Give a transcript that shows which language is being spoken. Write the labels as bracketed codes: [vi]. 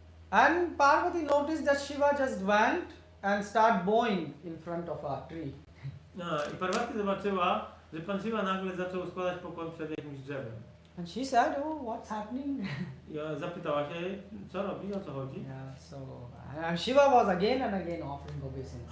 [en] and Parvati noticed that Shiva just went and started bowing in front of a tree. [pl] No i Parvati zobaczyła, że Pan Shiva nagle zaczął składać pokłon przed jakimś drzewem. [en] And she said, "Oh, what's happening?" [pl] I ona zapytała się, co robi, o co chodzi. [en] Yeah, so and Shiva was again and again offering obeisance